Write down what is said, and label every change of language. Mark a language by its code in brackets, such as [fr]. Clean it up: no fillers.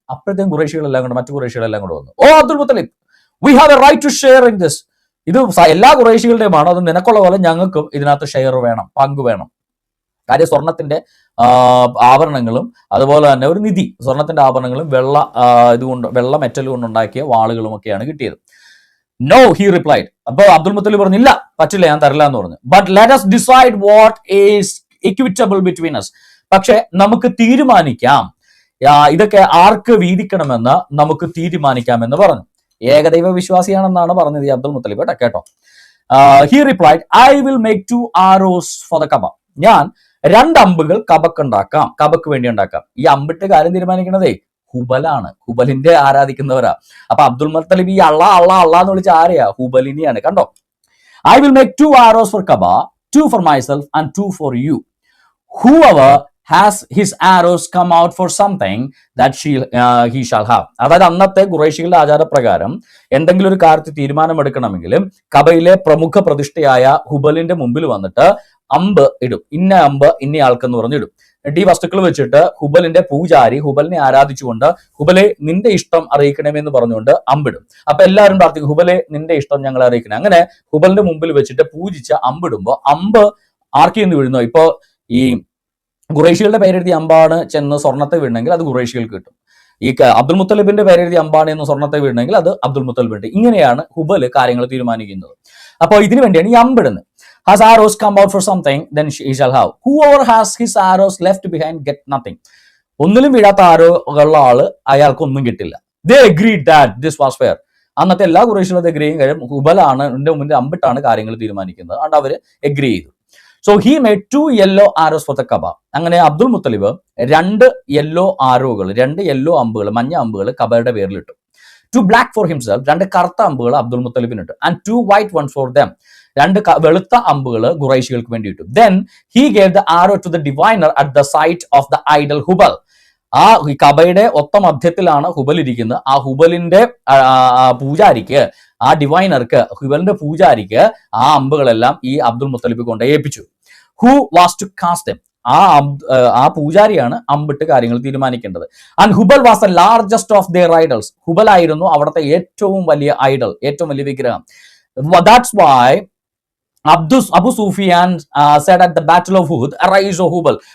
[ml] അപ്പോഴത്തേക്കും മറ്റു ഖുറൈശികളെല്ലാം കൂടെ വന്നു. [en] O Abdul Muttalib, we have a right to share in this. [ml] ഇത് എല്ലാ ഖുറൈശികളുടെയുമാണ്, അത് നിനക്കുള്ള പോലെ ഞങ്ങൾക്കും ഇതിനകത്ത് ഷെയർ വേണം, പങ്ക് വേണം. കാര്യം സ്വർണത്തിന്റെ ആഭരണങ്ങളും അതുപോലെ തന്നെ ഒരു നിധി, സ്വർണത്തിന്റെ ആഭരണങ്ങളും വെള്ള മെറ്റൽ കൊണ്ടുണ്ടാക്കിയ വാളുകളും ഒക്കെയാണ് കിട്ടിയത്. [en] No, he replied. [ml] അപ്പൊ അബ്ദുൽ മുത്തലിബ് പറഞ്ഞില്ല, പറ്റില്ല, ഞാൻ തരില്ല എന്ന് പറഞ്ഞു. [en] But let us decide what is equitable between us. [ml] പക്ഷെ നമുക്ക് തീരുമാനിക്കാം, ഇതൊക്കെ ആർക്ക് വീതിക്കണമെന്ന് നമുക്ക് തീരുമാനിക്കാമെന്ന് പറഞ്ഞു. ഏകദൈവ വിശ്വാസിയാണെന്നാണ് പറഞ്ഞത് ഈ അബ്ദുൽ മുത്തലിബ്. കേട്ടോ. [en] He replied, I will make 2 arrows for the Kaaba. [ml] ഞാൻ 2 അമ്പുകൾ കബക്ക് വേണ്ടി ഉണ്ടാക്കാം. ഈ അമ്പിട്ട് കാര്യം തീരുമാനിക്കണതേ ഹുബലാണ്, ഹുബലിന്റെ ആരാധിക്കുന്നവരാ. അപ്പൊ അബ്ദുൽ മുത്തലിബ് ഈ അള്ളാ എന്ന് വിളിച്ച ആരെയാ? ഹുബലിനെയാണ്. കണ്ടോ. [en] I will make 2 arrows for Kaaba, 2 for myself and 2 for you. Whoever has his arrows come out for something that he shall have. [ml] അതായത് അന്നത്തെ ഖുറൈശികളുടെ ആചാരപ്രകാരം എന്തെങ്കിലും ഒരു കാര്യത്തിൽ തീരുമാനമെടുക്കണമെങ്കിൽ കബയിലെ പ്രമുഖ പ്രതിഷ്ഠയായ ഹുബലിന്റെ മുമ്പിൽ വന്നിട്ട് അമ്പ് ഇടും. ഇന്ന അമ്പ് ഇന്നയാൾക്കെന്ന് പറഞ്ഞിടും. ഈ വസ്തുക്കൾ വെച്ചിട്ട് ഹുബലിന്റെ പൂജാരി ഹുബലിനെ ആരാധിച്ചുകൊണ്ട്, ഹുബലെ നിന്റെ ഇഷ്ടം അറിയിക്കണമെന്ന് പറഞ്ഞുകൊണ്ട് അമ്പിടും. അപ്പൊ എല്ലാവരും പ്രാർത്ഥിക്കും, ഹുബലെ നിന്റെ ഇഷ്ടം ഞങ്ങളെ അറിയിക്കണം. അങ്ങനെ ഹുബലിന്റെ മുമ്പിൽ വെച്ചിട്ട് പൂജിച്ച് അമ്പിടുമ്പോ അമ്പ് ആർക്കെന്ന് വീഴുന്നോ? ഇപ്പൊ ഈ ഖുറൈശികളുടെ പേരെഴുതിയ അമ്പാണ് ചെന്ന് സ്വർണ്ണത്തെ വീഴണമെങ്കിൽ അത് ഖുറൈശികൾക്ക് കിട്ടും. ഈ അബ്ദുൽ മുത്തലിബിന്റെ പേരെഴുതിയ അമ്പാണ് എന്ന് സ്വർണ്ണത്തെ വീഴണമെങ്കിൽ അത് അബ്ദുൽ മുത്തലിബിന്റെ. ഇങ്ങനെയാണ് ഹുബല് കാര്യങ്ങൾ തീരുമാനിക്കുന്നത്. അപ്പോൾ ഇതിനു വേണ്ടിയാണ് ഈ അമ്പിടുന്നത്. [en] Has arrows come out for something, then he shall have. Whoever has his arrows left behind get nothing. [ml] ഒന്നിലും വീഴാത്ത ആരോഗ്യമുള്ള ആള് അയാൾക്കൊന്നും കിട്ടില്ല. [en] They agreed that this was fair. [ml] അന്നത്തെ എല്ലാ ഖുറൈശികളും എഗ്രി ചെയ്യും. കാര്യം ഹുബലാണ് എന്റെ മുന്നിൽ അമ്പിട്ടാണ് കാര്യങ്ങൾ തീരുമാനിക്കുന്നത്. അതുകൊണ്ട് അവര് എഗ്രി ചെയ്തു. [en] So he made 2 yellow arrows for the Kaaba. [ml] അങ്ങനെ അബ്ദുൽ മുത്തലിബ് 2 യെല്ലോ ആരോകൾ, 2 യെല്ലോ അമ്പുകൾ, മഞ്ഞ അമ്പുകൾ കബയുടെ പേരിലിട്ടു. [en] 2 black for himself, [ml] 2 കറുത്ത അമ്പുകൾ Abdul മുത്തലിബിനിട്ടു. [en] And 2 white ones for them. [ml] 2 വെളുത്ത അമ്പുകൾ ഖുറൈശികൾക്ക് വേണ്ടി ഇട്ടു. [en] Then he gave the arrow to the diviner at the site of the idol Hubal. [ml] ആ കബയുടെ ഒത്ത മധ്യത്തിലാണ് Hubal ഇരിക്കുന്നത്. ആ ഹുബലിന്റെ പൂജാരിക്ക്, ആ ഡിവൈനർക്ക്, ഹുബലിന്റെ പൂജാരിക്ക് ആ അമ്പുകളെല്ലാം ഈ അബ്ദുൽ മുത്തലിബ് കൊണ്ട് ഏൽപ്പിച്ചു. [en] Who was to cast them? [ml] ആ പൂജാരിയാണ് അമ്പിട്ട് കാര്യങ്ങൾ തീരുമാനിക്കേണ്ടത്. [en] And Hubal was the largest of their idols. [ml] Hubal ആയിരുന്നു അവിടുത്തെ ഏറ്റവും വലിയ ഐഡൽ, ഏറ്റവും വലിയ വിഗ്രഹം. [en] That's why Abu Sufyan said at the battle of Uhud, arise O Hubal.